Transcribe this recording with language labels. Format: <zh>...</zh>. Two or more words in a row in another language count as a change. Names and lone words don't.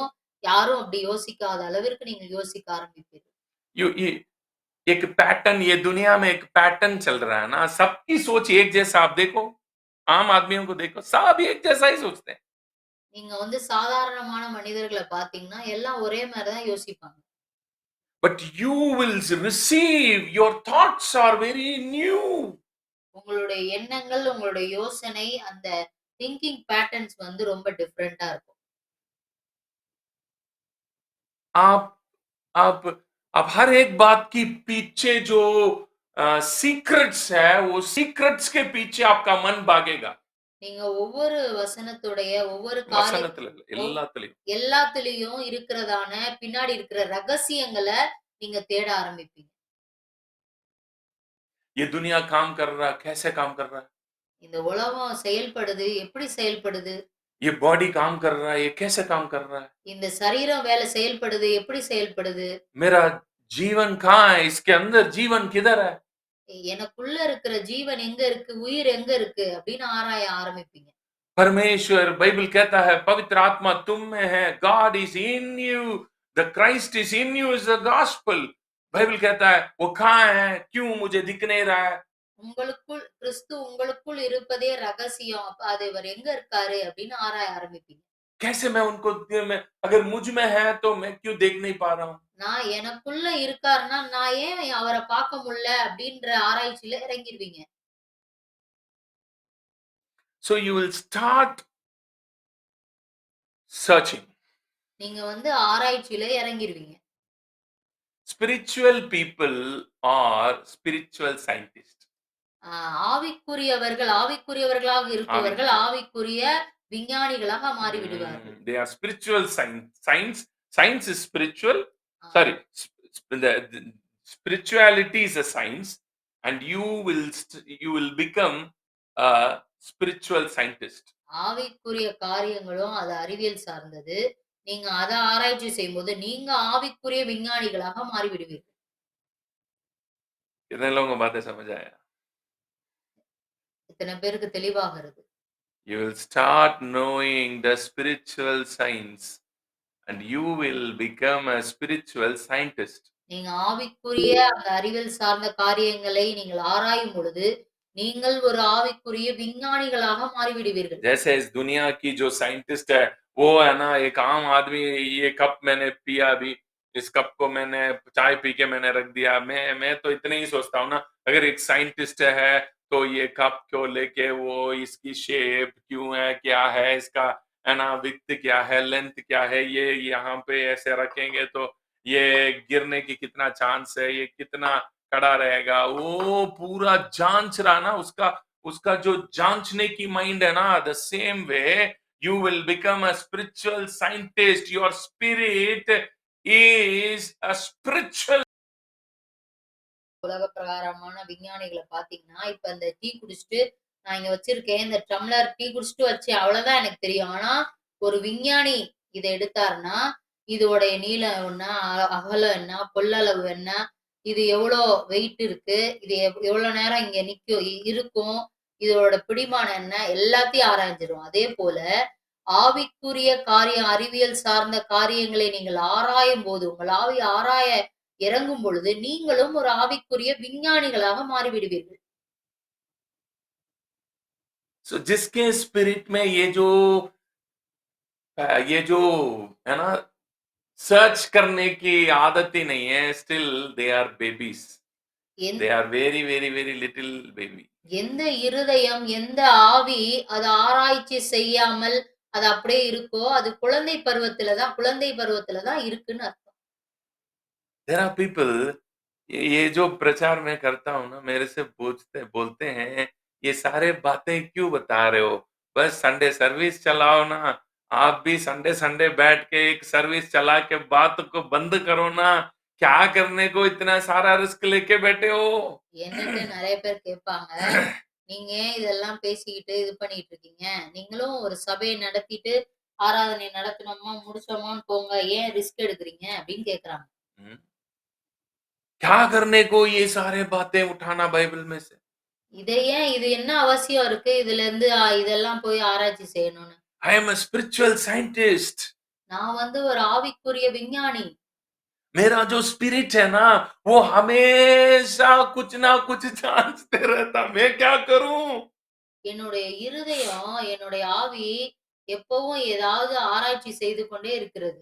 <ta>யாரும் அப்படி யோசிக்காத அளவிற்கு நீங்க யோசிக்க ஆரம்பிப்பீர்கள்.</ta> <hi>एक पैटर्न, ये दुनिया में एक पैटर्न चल रहा है ना, सबकी सोच एक जैसा. आप देखो आम आदमियों को देखो, सब एक जैसा ही सोचते हैं.</hi> <ta>நீங்க வந்து சாதாரணமான மனிதர்களை பாத்தீங்கன்னா எல்லாம் ஒரே மாதிரி தான் யோசிப்பாங்க.</ta> <en>But you will receive, your thoughts are very new.</en> <ta>உங்களுடைய எண்ணங்கள், உங்களுடைய யோசனை, அந்த</ta> <en>thinking patterns</en> <ta>வந்து ரொம்ப டிஃபரெண்டா இருக்கும்.</ta> <hi>आप हर एक बात की पीछे जो सीक्रेट्स है, वो सीक्रेट्स के पीछे आपका मन भागेगा.</hi> <ta>நீங்க ஒவ்வொரு வசனத்துடைய ஒவ்வொரு வசனத்துல எல்லாத்துலயும் இருக்கிறதான பின்னாடி இருக்கிற ரகசியங்களை நீங்க தேட ஆரம்பிப்பீங்க.</ta> <hi>ये दुनिया काम कर रहा, कैसे काम कर रहा है?</hi> <ta>இந்த உலகம் செயல்படுது, எப்படி செயல்படுது?</ta> <hi>ये बॉडी काम कर रहा है, ये कैसे काम कर रहा है?</hi> <ta>இந்த சரீரம் வேலை செயல்படுது, எப்படி செயல்படுது?</ta> <hi>मेरा जीवन कहाँ है? इसके अंदर जीवन किधर है?</hi> <ta>எனக்குள்ள இருக்கிற ஜீவன் எங்க இருக்கு, உயிர் எங்க இருக்கு அப்படின்னு ஆராய ஆரம்பிப்பீங்க.</ta> <hi>परमेश्वर, बाइबल कहता है पवित्र आत्मा तुम में है,</hi> <en>God is in you, the Christ is in you is the gospel.</en> <hi>बाइबल कहता है वो कहाँ है, क्यों मुझे दिख नहीं रहा है?</hi> <ta>உங்களுக்குள் கிறிஸ்து உங்களுக்குள் இருப்பதே ரகசியம். அது அவர் எங்க இருக்காரு அப்படின்னு ஆராய ஆரம்பிப்பீங்க.</ta> <hi>कैसे मैं उनको, अगर मुझ में है तो मैं क्यों देख नहीं पा रहा हूँ?</hi> <ta>நான் எனக்குள்ள இருக்காருன்னா நான் ஏன் அவரை பார்க்க முடியல அப்படின்ற ஆராய்ச்சியில இறங்கிடுவீங்க.</ta> <en>So you will start searching.</en> <ta>நீங்க வந்து ஆராய்ச்சியில இறங்கிடுவீங்க.</ta> <en>Spiritual people are spiritual scientists.</en> <ta>ஆவிக்குரியவர்களாக இருப்பவர்கள் ஆவிக்குரிய விஞ்ஞானிகளாக மாறி விடுவார்கள்.</ta> <en>They are spiritual science. Science is spiritual. Sorry, the spirituality is a science, and you will become a spiritual scientist.</en> <ta>ஆவிக்குரிய காரியங்களும் அது அறிவியல் சார்ந்தது. நீங்க அத ஆராய்ச்சி செய்யும்போது நீங்க ஆவிக்குரிய விஞ்ஞானிகளாக மாறி விடுவீர்கள்.</ta> <hi>कितने लोगों को बातें समझ आया?</hi> <ta>इतने பேருக்கு தெளிவாகிறது.</ta> <en>You will start knowing the spiritual science and you will become a spiritual scientist.</en> <ta>நீங்க ஆவிக்குரிய அந்த அறிவியல் சார்ந்த காரியங்களை நீங்கள் ஆராயும் பொழுது நீங்கள் ஒரு ஆவிக்குரிய விஞ்ஞானிகளாக மாறிவிடுவீர்கள்.</ta> <hi>जैसे इस दुनिया की जो साइंटिस्ट है, वो है ना, एक आम आदमी, ये कप मैंने पिया अभी, इस कप को मैंने चाय पी के मैंने रख दिया. मैं तो इतने ही सोचता हूँ ना, अगर एक साइंटिस्ट है तो ये कप क्यों लेके, वो इसकी शेप क्यों है, क्या है इसका, है ना, विड्थ क्या है, लेंथ क्या है, ये यहाँ पे ऐसे रखेंगे तो ये गिरने की कितना चांस है, ये कितना खड़ा रहेगा, वो पूरा जांच रहा ना. उसका जो जांचने की माइंड है ना,</hi> <en>the same way you will become a spiritual scientist. Your spirit is a spiritual.</en> <ta>உலக பிரகாரமான விஞ்ஞானிகளை பாத்தீங்கன்னா இப்ப இந்த டீ குடிச்சிட்டு நான் இங்க வச்சிருக்கேன், இந்த டம்ளர் டீ குடிச்சிட்டு வச்சேன், அவ்வளவுதான் எனக்கு தெரியும். ஆனா ஒரு விஞ்ஞானி இதை எடுத்தாருன்னா இதோடைய நீளம் என்ன, அகலம் என்ன, கொள்ளளவு என்ன, இது எவ்வளோ வெயிட் இருக்கு, இது எவ்வளோ நேரம் இங்க இருக்கும், இதோட பிடிமானம் என்ன, எல்லாத்தையும் ஆராய்ஞ்சிரும். அதே போல ஆவிக்குரிய காரியம், அறிவியல் சார்ந்த காரியங்களை நீங்கள் ஆராயும்போது, உங்கள் ஆவி ஆராய இறங்கும் பொழுது, நீங்களும் ஒரு ஆவிக்குரிய விஞ்ஞானிகளாக மாறிவிடுவீர்கள்.</ta> <hi>So जिसके स्पिरिट में ये जो है ना सर्च करने की आदत ही नहीं है,</hi> <en>still they are babies,</en> <ta>எந்</ta> <en>they are very very very little baby.</en> <ta>எந்த இருதயம், எந்த ஆவி அத ஆராய்ச்சி செய்யாமல், அது அப்படியே இருக்கோ, அது குழந்தை பருவத்தில தான் இருக்குன்னு அர்த்தம்.</ta> <en>There are people,</en> <hi>ये जो प्रचार मैं करता हूँ ना, मेरे से पूछते बोलते हैं, ये सारे बातें क्यों बता रहे हो? बस</hi> <en>Sunday service</en> <hi>चलाओ ना, आप भी</hi> <en>Sunday Sunday</en> <hi>बैठ के एक सर्विस चला के बात को बंद करो ना, क्या करने को इतना सारा रिस्क लेके बैठे हो?</hi> <ta>என்கிட்ட நெறைய பேர் கேட்பாங்க, "நீங்க ஏன் இதெல்லாம் பேசிக்கிட்டு, இது பண்ணிட்டு இருக்கீங்க? நீங்களும் ஒரு சபைய நடத்திட்டு, ஆராதனை நடத்துனோமா, முடிச்சோமான்னு போங்க. ஏன் ரிஸ்க் எடுக்குறீங்க?" அப்படின்னு கேட்கறாங்க.</ta> <hi>हम्म, क्या करने को ये सारे बातें उठाना बाइबल में से?</hi> <ta>இது என்ன அவசியம் இருக்கு? இதுலருந்து இதெல்லாம் போய் ஆராய்ச்சி செய்யணும்னு.</ta> <en>I am a spiritual scientist.</en> <ta>நான் வந்து ஒரு ஆவிக்குரிய விஞ்ஞானி.</ta> <hi>मेरा जो स्पिरिट है ना, वो हमेशा कुछ ना कुछ जांचते रहता, मैं क्या करूं?</hi> <ta>என்னுடைய இருதயம், என்னுடைய ஆவி எப்பவும் ஏதாவது ஆராய்ச்சி செய்து கொண்டே இருக்கிறது.</ta>